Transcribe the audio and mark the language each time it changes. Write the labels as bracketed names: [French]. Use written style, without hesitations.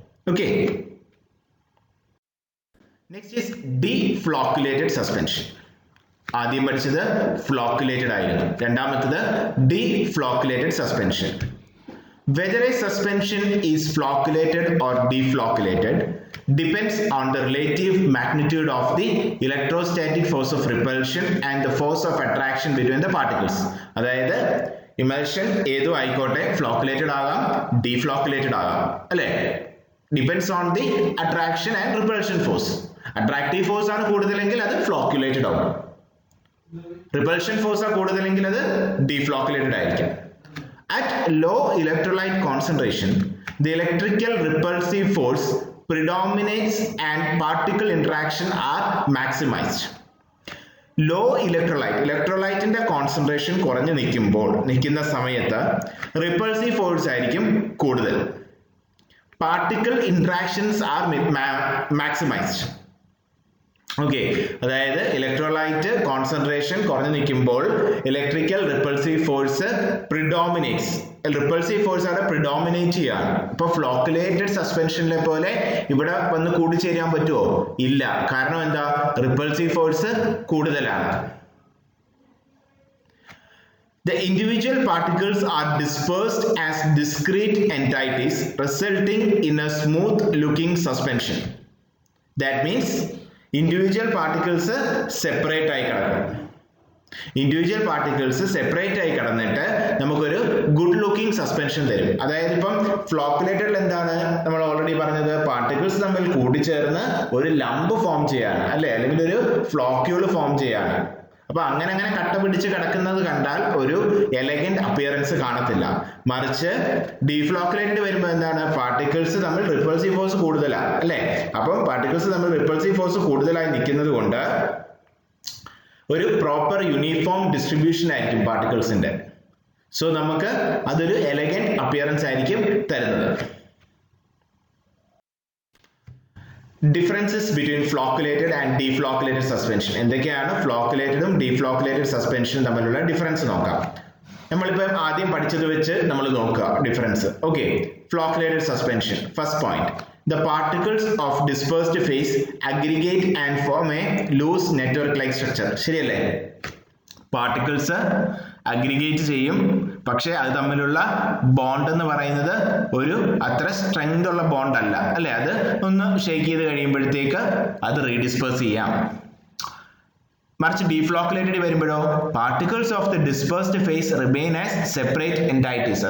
[English] Okay, next is deflocculated suspension. [Malayalam] ആദ്യം പഠിച്ചത് ഫ്ലോക്കുലേറ്റഡ് ആയിരുന്നു, രണ്ടാമത്തത് ഡീഫ്ലോക്കുലേറ്റഡ് suspension. [English] Whether a suspension is flocculated or deflocculated depends on the relative magnitude of the electrostatic force of repulsion and the force of attraction between the particles. [Malayalam] അതായത് emulsion ഏതോ ആയിക്കോട്ടെ, ഫ്ലോക്കുലേറ്റഡ് ആകാം, ഡീഫ്ലോക്കുലേറ്റഡ് ആകാം, അല്ലേ? [English] Depends on the attraction and repulsion force. [Malayalam] Attractive force ആണ് കൂടുതലെങ്കിൽ അത് ഫ്ലോക്കുലേറ്റഡ് ആവും. Repulsion force ആണ് കൂടുതലെങ്കിൽ അത് ഡീഫ്ലോക്കുലേറ്റഡ് ആയിരിക്കും. [English] At low electrolyte concentration, the electrical repulsive force predominates and particle interaction are maximized. Low electrolyte concentration [Malayalam] കുറഞ്ഞു നിൽക്കുന്ന സമയത്ത് repulsive force ആയിരിക്കും കൂടുതൽ. [English] Particle interactions are maximized. Okay, അതായത് electrolyte concentration [Malayalam] കുറഞ്ഞു നിൽക്കുമ്പോൾ [English] Electrical repulsive force predominates. [Malayalam] Repulsive force അവിടെ predominate ചെയ്യാണ്. ഇപ്പൊ ഫ്ലോക്കുലേറ്റഡ് സസ്പെൻഷനിലെ പോലെ ഇവിടെ വന്ന് കൂടിച്ചേരാൻ പറ്റുമോ? ഇല്ല. കാരണം എന്താ? റിപ്പൾസീവ് ഫോഴ്സ് കൂടുതലാണ്. [English] The individual particles are dispersed as discrete entities, resulting in a smooth looking suspension. That means individual particles separate [Malayalam] ആയി കിടക്കും. ഇൻഡിവിജ്വൽ പാർട്ടിക്കിൾസ് സെപ്പറേറ്റ് ആയി കിടന്നിട്ട് നമുക്കൊരു ഗുഡ് ലുക്കിംഗ് സസ്പെൻഷൻ തരും. അതായത് ഇപ്പം ഫ്ലോക്കുലേറ്റഡിൽ എന്താണ് നമ്മൾ ഓൾറെഡി പറഞ്ഞത്? പാർട്ടിക്കിൾസ് തമ്മിൽ കൂടിച്ചേർന്ന് ഒരു ലംബ് ഫോം ചെയ്യാണ്, അല്ലെ? അല്ലെങ്കിൽ ഒരു ഫ്ലോക്യൂൾ ഫോം ചെയ്യാണ്. അപ്പൊ അങ്ങനെ കട്ട പിടിച്ച് കിടക്കുന്നത് കണ്ടാൽ ഒരു എലഗന്റ് അപ്പിയറൻസ് കാണത്തില്ല. മറിച്ച് ഡീഫ്ലോക്കുലേറ്റഡ് വരുമ്പോൾ എന്താണ്? പാർട്ടിക്കിൾസ് തമ്മിൽ റിപ്പൾസീവ് ഫോഴ്സ് കൂടുതലാണ്, അല്ലെ? അപ്പം പാർട്ടിക്കിൾസ് തമ്മിൽ റിപ്പൾസീവ് ഫോഴ്സ് കൂടുതലായി നിൽക്കുന്നത് കൊണ്ട് ഒരു പ്രോപ്പർ യൂണിഫോം ഡിസ്ട്രിബ്യൂഷൻ ആയിരിക്കും പാർട്ടിക്കിൾസിന്റെ. സോ നമുക്ക് അതൊരു എലഗന്റ് അപ്പിയറൻസ് ആയിരിക്കും തരുന്നത്. [English] Differences between flocculated and deflocculated suspension. [Malayalam] എന്തൊക്കെയാണ് ഫ്ലോക്കുലേറ്റഡും ഡീഫ്ലോക്കുലേറ്റഡ് സസ്പെൻഷനും തമ്മിലുള്ള ഡിഫറൻസ് നോക്കാം. നമ്മളിപ്പം ആദ്യം പഠിച്ചത് വെച്ച് നമ്മൾ നോക്കുക difference. [English] Okay, flocculated suspension. First point, the particles of dispersed phase aggregate and form a loose network like structure. [Malayalam] ശരിയല്ലേ? പാർട്ടിക്കിൾസ് അഗ്രിഗേറ്റ് ചെയ്യും, പക്ഷെ അത് തമ്മിലുള്ള ബോണ്ട് എന്ന് പറയുന്നത് ഒരു അത്ര സ്ട്രെങ്ത് ഉള്ള ബോണ്ട് അല്ല, അല്ലെ? അത് ഒന്ന് ഷേക്ക് ചെയ്ത് കഴിയുമ്പോഴത്തേക്ക് അത് റീഡിസ്പേഴ്സ് ചെയ്യാം. മറിച്ച് ഡീഫ്ലോക്കുലേറ്റഡ് വരുമ്പോഴോ [English] Particles of the dispersed phase remain as separate entities.